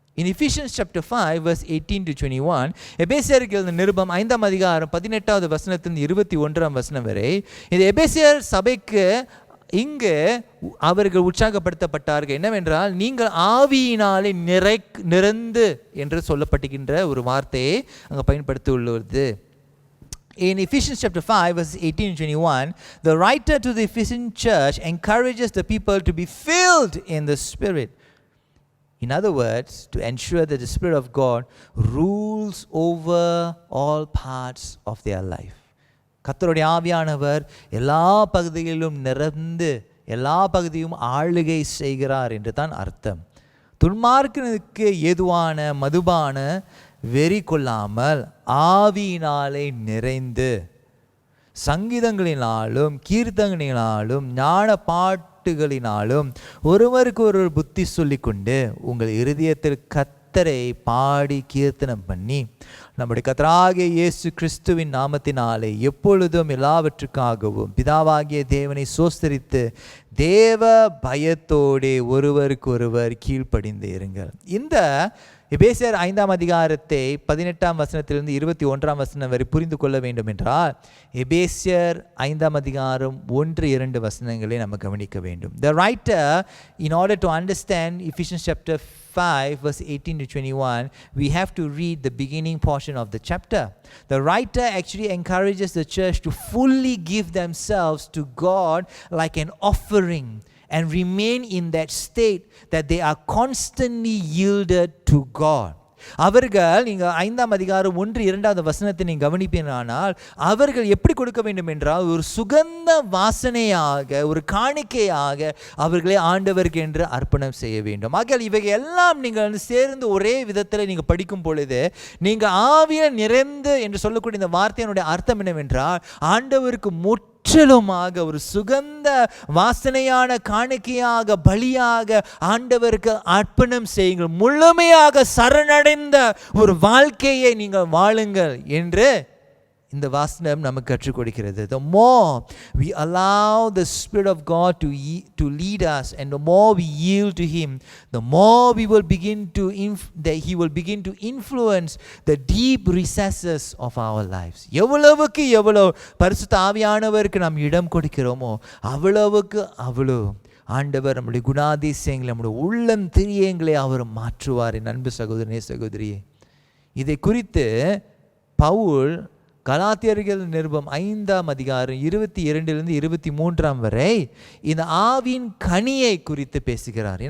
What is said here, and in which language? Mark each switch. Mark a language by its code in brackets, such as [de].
[en] In Ephesians chapter 5 verse 18 to 21, [ta] எபேசியருக்கு நிருபம் 5ஆம் அதிகாரம் 18வது வசனத்திலிருந்து 21ஆம் வசனம் வரை இந்த எபேசியர் சபைக்கு இங்கு அவர்கள் உற்சாகப்படுத்தப்பட்டார்கள். என்னவென்றால், நீங்கள் ஆவியினாலே நிறைந்து என்று சொல்லப்பட்டுகின்ற ஒரு வார்த்தையை அங்கே பயன்படுத்தியுள்ளது. [en] In Ephesians chapter 5 verses 18 and 21, the writer to the Ephesian church encourages the people to be filled in the Spirit. In other words, to ensure that the Spirit of God rules over all parts of their life. [ta] கர்த்தருடைய ஆவியானவர் எல்லா பகுதிகளிலும் நிறைந்து எல்லா பகுதியும் ஆளுகை செய்கிறார் என்று தான் அர்த்தம். துன்மார்க்கனுக்கு ஏதுவான மதுபான வெறி கொள்ளாமல் ஆவியினாலே நிறைந்து சங்கீதங்களினாலும் கீர்த்தனைகளினாலும் ஞான பாட்டுகளினாலும் ஒருவருக்கு ஒருவர் புத்தி சொல்லிக்கொண்டு உங்கள் இருதயத்தில் கர்த்தரை பாடி கீர்த்தனம் பண்ணி நம்முடைய கர்த்தராகிய இயேசு கிறிஸ்துவின் நாமத்தினாலே எப்பொழுதும் எல்லாவற்றுக்காகவும் பிதாவாகிய தேவனை சோஸ்தரித்து தேவ பயத்தோடே ஒருவருக்கு ஒருவர் கீழ்ப்படிந்து இருங்கள். இந்த எபேசியர் 5ஆம் அதிகாரத்தை 18ஆம் வசனத்திலிருந்து 21ஆம் வசனம் வரை புரிந்து கொள்ள வேண்டும் என்றால் எபேசியர் 5ஆம் அதிகாரம் 1-2 வசனங்களை நம்ம கவனிக்க வேண்டும். [en] The writer, in order to understand Ephesians chapter 5 verse 18 to 21, we have to read the beginning portion of the chapter. The writer actually encourages the church to fully give themselves to God like an offering and remain in that state that they are constantly yielded to God. [ta] அவர்கள் நீங்கள் 5ஆம் அதிகாரம் 1-2 வசனத்தை நீங்கள் கவனிப்பீர்களானால் அவர்கள் எப்படி கொடுக்க வேண்டும் என்றால் ஒரு சுகந்த வாசனையாக ஒரு காணிக்கையாக அவர்களை ஆண்டவருக்கு என்று அர்ப்பணம் செய்ய வேண்டும். ஆகையால் இவைகள் எல்லாம் நீங்கள் சேர்ந்து ஒரே விதத்தில் நீங்கள் படிக்கும் பொழுது நீங்கள் ஆவியில் நிறைந்து என்று சொல்லக்கூடிய இந்த வார்த்தையினுடைய அர்த்தம் என்னவென்றால் ஆண்டவருக்கு முற்றிலுமாக ஒரு சுகந்த வாசனையான காணிக்கையாக பலியாக ஆண்டவருக்கு அர்ப்பணம் செய்யுங்கள், முழுமையாக சரணடைந்த ஒரு வாழ்க்கையை நீங்கள் வாழுங்கள் என்று இந்த வாசனம் நமக்கு கற்றுக் கொடுக்கிறது. [en] The more we allow the Spirit of God to lead us and the more we yield to Him, the more we will begin to that He will begin to influence the deep recesses of our lives. [ta] எவ்வளவுக்கு எவ்வளவு பரிசுத்த ஆவியானவருக்கு நாம் இடம் கொடுக்கிறோமோ அவ்வளவுக்கு அவ்வளவு ஆண்டவர் நம்முடைய குணாதிசயங்களை நம்முடைய உள்ளம் திரியங்களை அவர் மாற்றுவார். என் அன்பு சகோதரனே சகோதரியே, இதை குறித்து பவுல் கலாத்தியர்கள் நிருபம் 5ஆம் அதிகாரம் 22 23 வரை இந்த ஆவியின் கனியை குறித்து பேசுகிறார்.